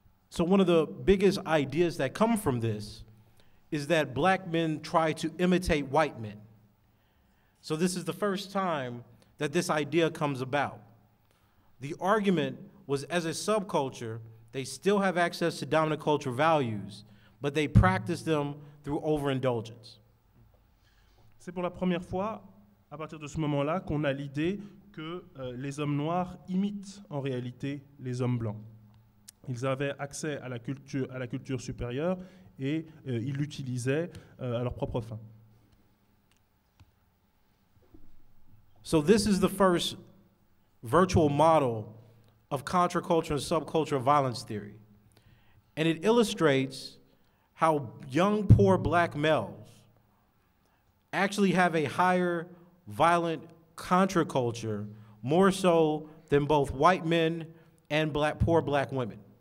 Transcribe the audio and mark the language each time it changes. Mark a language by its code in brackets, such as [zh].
[en] So one of the biggest ideas that come from this is that black men try to imitate white men. So this is the first time that this idea comes about. The argument was, as a subculture, they still have access to dominant culture values, but they practice them through overindulgence. [fr] C'est pour la première fois, à partir de ce moment-là, qu'on a l'idée que les hommes noirs imitent en réalité les hommes blancs. Ils avaient accès à la culture supérieure et ils l'utilisaient à leur propre fin. [en] So this is the first virtual model of contraculture and subcultural violence theory. And it illustrates how young, poor black males actually have a higher violent contraculture, more so than both white men and poor black women.